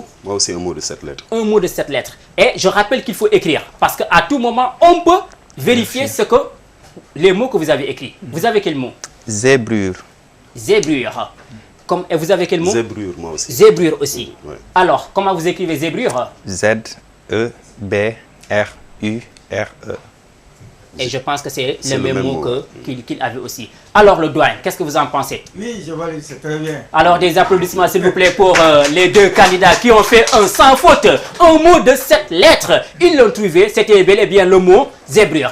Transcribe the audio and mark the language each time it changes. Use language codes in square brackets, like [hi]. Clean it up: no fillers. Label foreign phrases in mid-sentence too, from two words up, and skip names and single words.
[fr] Moi aussi, un mot de 7 lettres. Un mot de 7 lettres. Et je rappelle qu'il faut écrire. Parce qu'à tout moment, on peut vérifier les mots que vous avez écrits. Vous avez quel mot? Zébrure. Zébrure. Et vous avez quel mot? Zébrure, moi aussi. Zébrure aussi. Ouais. Alors, comment vous écrivez zébrure? Z-E-B-R-U-R-E. Et je pense que c'est le même mot qu'il avait aussi. Alors, le doyen, qu'est-ce que vous en pensez? Oui, je valide, c'est très bien. Alors, des applaudissements, s'il vous plaît, pour les deux candidats qui ont fait un sans faute. Un mot de 7 lettres. Ils l'ont trouvé. C'était bel et bien le mot zébrure.